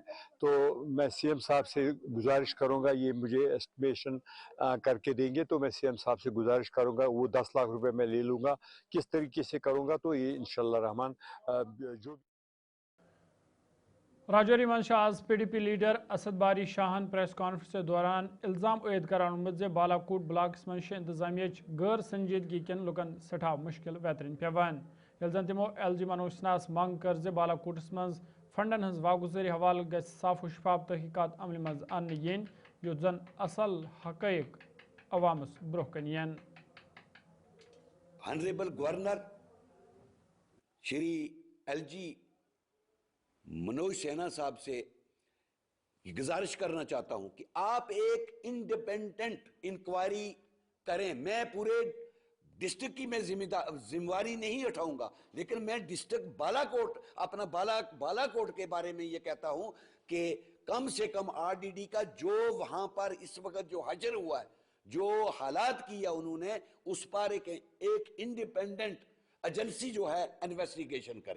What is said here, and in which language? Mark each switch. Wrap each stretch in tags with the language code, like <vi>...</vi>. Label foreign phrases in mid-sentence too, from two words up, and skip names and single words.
<hi>तो मैं CM साहब से गुजारिश करूँगा, ये मुझे एस्टिमेशन करके देंगे, तो मैं CM साहब से गुजारिश करूँगा, वो 10 लाख रुपए मैं ले लूँगा। किस तरीके से करूँगा तो ये इंशाल्लाह रहमान जो</hi> <ks>राजौरी मंशा आज PDP लीडर असद बारी शाहन</ks> <en>press conference</en> <hi>के दौरान</hi> <ks>इल्ज़ाम ऐद करान जे बालाकोट ब्लॉक मज इंतजामिया गैर संजीदगी कन लुकन सठा मुश्किल वेतरन पेवान। जन तमो LG मनोज सिन्हास मंग कर जे बालाकोटस मज फंडन हज वागुजारी हवाल ग साफ शफाफ तहकीकात अमल मज अन यन यो जन असल हकैक अवामस ब्रोह कन यन।</ks> <en>honorable governor</en> <hi>श्री LG मनोज सिन्हा साहब से गुजारिश करना चाहता हूं कि आप एक</hi> <en>independent inquiry</en> <hi>करें। मैं पूरे डिस्ट्रिक्ट की मैं जिम्मेवारी नहीं उठाऊंगा, लेकिन मैं डिस्ट्रिक्ट बालाकोट अपना बालाकोट के बारे में ये कहता हूं कि कम से कम RDD का जो वहां पर इस वक्त जो हजर हुआ है, जो हालात किया उन्होंने, उस पर एक</hi> <en>independent agency</en> <hi>जो है इन्वेस्टिगेशन करे।</hi>